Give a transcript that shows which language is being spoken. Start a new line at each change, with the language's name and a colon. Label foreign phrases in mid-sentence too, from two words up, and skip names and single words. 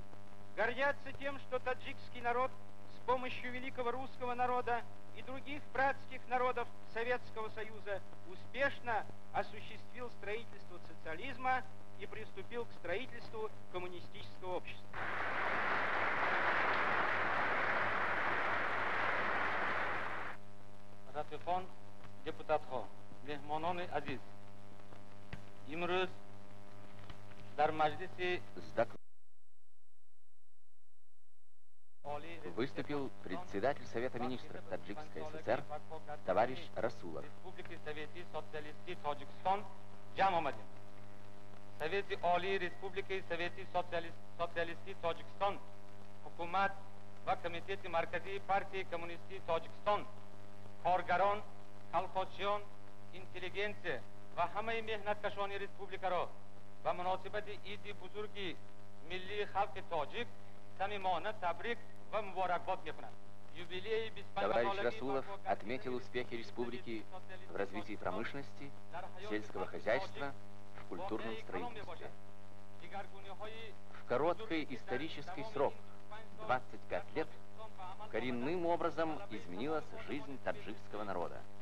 Russian: Гордятся тем, что таджикский народ с помощью великого русского народа и других братских народов Советского Союза успешно осуществил строительство социализма и приступил к строительству коммунистического общества.
Tajik: Ратихон, депутатхо, мехмонони азиз. Имрӯз дар маҷлиси
Russian: выступил председатель Совета Министров Таджикской ССР товарищ Расулов.
Tajik: Республики Совети Социалисти Тоджикистон ҷамъ омадем. Совети Олии Республики Совети Социалисти Тоджикистон, ҳукумат ва Комитети Марказии партии Коммунисти Тоджикистон, коргарон, колхозчиён, интеллигенсия ва ҳамаи меҳнаткашони республикаро ба муносибати иди бузурги миллии халқи тоҷик самимона табрик ва муборакбод мекунад.
Russian: Товарищ Расулов отметил успехи республики в развитии промышленности, сельского хозяйства, в культурном строительстве. В короткий исторический срок, 25 лет, коренным образом изменилась жизнь таджикского народа.